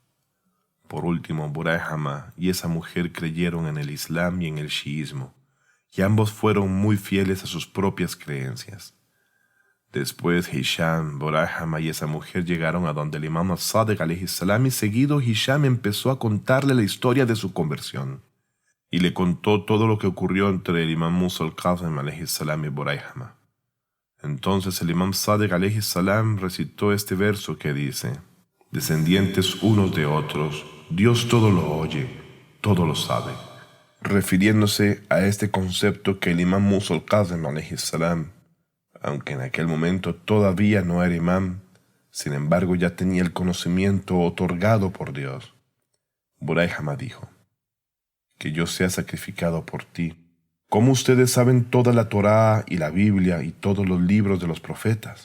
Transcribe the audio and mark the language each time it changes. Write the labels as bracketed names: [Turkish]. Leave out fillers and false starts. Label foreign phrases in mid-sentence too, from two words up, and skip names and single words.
[Spanish] Por último, Buray Hama y esa mujer creyeron en el Islam y en el chiismo, y ambos fueron muy fieles a sus propias creencias. Después Hisham, Buray Hama y esa mujer llegaron a donde el Imam Sadiq [Arabic] عليه السلام, [Spanish] y seguido Hisham empezó a contarle la historia de su conversión, y le contó todo lo que ocurrió entre el Imam Musa al-Kazim [Arabic] عليه السلام [Spanish] y Buray Hama. Entonces el Imam Sadiq [Arabic] عليه السلام [Spanish] recitó este verso que dice: «Descendientes unos de otros, Dios todo lo oye, todo lo sabe», refiriéndose a este concepto que el Imam Musa al-Kazim [Arabic] عليه السلام, [Spanish] aunque en aquel momento todavía no era imam, sin embargo ya tenía el conocimiento otorgado por Dios. Buray Hama dijo: «Que yo sea sacrificado por ti. ¿Cómo ustedes saben toda la Torá y la Biblia y todos los libros de los profetas?».